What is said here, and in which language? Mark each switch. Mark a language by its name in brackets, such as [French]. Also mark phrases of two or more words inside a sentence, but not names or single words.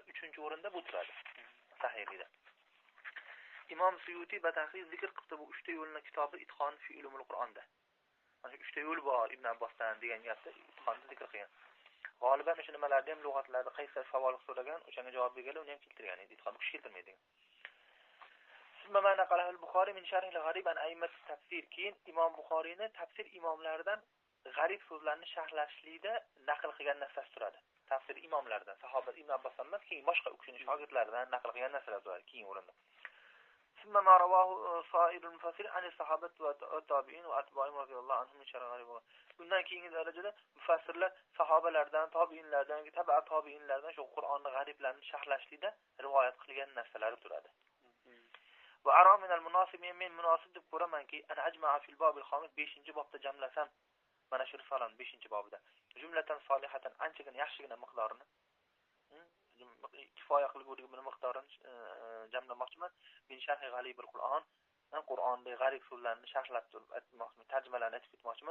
[Uzbek] 3-o'rinda bu turadi. Sahihida. Imom Suyuti batahqiq zikr qildi bu 3 ta yo'lning kitobi Itqon fi ulumul Qur'onda. Mana 3 ta yo'l bor Ibn Abbosdan degan gapni Itqonda zikr qilgan. G'oliban o'sha nimalarda ham lug'atlarda qaysi savol so'ragan, o'shanga javob berganlar, uni ham keltirgan edi. Itqon kishi keltirmaydi. [Arabic] ما نقله البخاري من شرح الغريب عن أئمة التفسير. [Uzbek] Keyin Imom Buxoriyni tafsir imomlaridan g'arib so'zlarni sharhlashlikda naql qilgan narsasi turadi. Tafsir imomlaridan, sahobat Ibn Abbos emas, keyin boshqa u kishining shogirdlaridan naql qilgan narsalar turadi keyin o'rinda. [Arabic] ثم ما رواه سائر المفسر عن الصحابة والتابعين وأتباعهم رضي الله عنهم من شرح الغريب. [Uzbek] Bundan keyingi darajada mufassirlar sahobalardan, tabi'inlardan, tabi'at tabi'inlardan shu Qur'onni g'ariblarni sharhlashlikda rivoyat qilgan narsalari turadi. [Arabic] وأرى من المناسب [Uzbek] men munosib deb ko'ramanki, [Arabic] أن أجمع في الباب الخامس [Uzbek] 5-bobda jamlasam, mana shu risolam 5-bobda. [Arabic] جملة صالحة [Uzbek] anchagina yaxshigina miqdorini kifoya qilib bo'lgan miqdorini jamlamoqchiman. [Arabic] من شرح غريب القرآن, [Uzbek] Qur'ondagi g'arib so'zlarni sharhlab turib aytmoqchiman, tarjimalarni aytib ketmoqchiman.